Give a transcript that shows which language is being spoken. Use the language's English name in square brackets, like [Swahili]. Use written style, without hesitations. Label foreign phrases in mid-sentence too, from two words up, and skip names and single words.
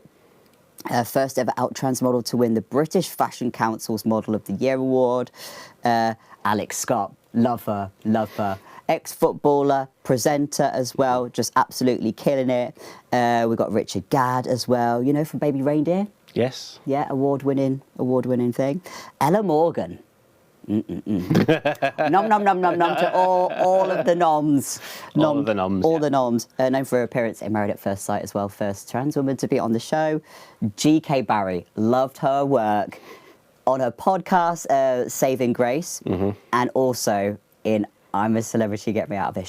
[English] First ever out trans model to win the British Fashion Council's Model of the Year award. Alex Scott, love her. Ex-footballer, presenter as well, just absolutely killing it. We've got Richard Gadd as well, you know, from Baby Reindeer. Yes. Yeah, award-winning thing. Ella Morgan. Nom, nom, nom, nom, nom to all of the noms. All of the noms, All yeah. the noms. Known for her appearance in Married at First Sight as well. First trans woman to be on the show. G.K. Barry. Loved her work on her podcast, Saving Grace. And also in I'm a Celebrity, Get Me Out of Here.